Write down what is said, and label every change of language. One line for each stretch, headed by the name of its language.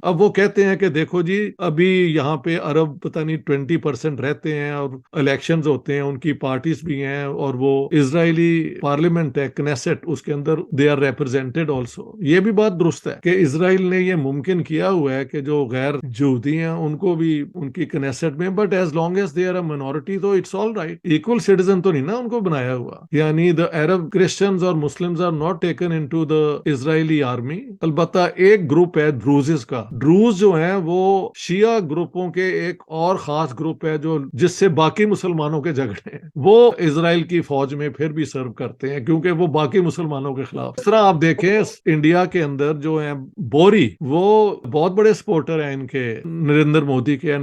Urdu: اب وہ کہتے ہیں کہ دیکھو جی ابھی یہاں پہ عرب پتہ نہیں 20% رہتے ہیں اور الیکشنز ہوتے ہیں، ان کی پارٹیز بھی ہیں اور وہ اسرائیلی پارلیمنٹ ہے کنیسٹ، اس کے اندر
English: They are represented also.
Urdu: یہ بھی بات درست ہے کہ اسرائیل نے یہ ممکن کیا ہوا ہے کہ جو غیر یہودی ہیں ان کو بھی ان کی کنیسٹ میں،
English: but as long as they are a minority
Urdu: تو
English: It's all right.
Urdu: Equal citizen تو نہیں نا ان کو بنایا ہوا.
English: یعنی the Arab Christians اور Muslims are not taken into the Israeli army.
Urdu: البتہ ایک گروپ ہے ڈروزز کا. ڈروز جو ہیں وہ شیعہ گروپوں کے ایک اور خاص گروپ ہے جو جس سے باقی مسلمانوں کے جھگڑے ہیں، وہ اسرائیل کی فوج میں پھر بھی سرو کرتے ہیں کیونکہ وہ باقی مسلمانوں کے خلاف. اس طرح آپ دیکھیں انڈیا کے اندر جو ہیں بوری، وہ بہت بڑے سپورٹر ہیں ان کے نریندر مودی کے.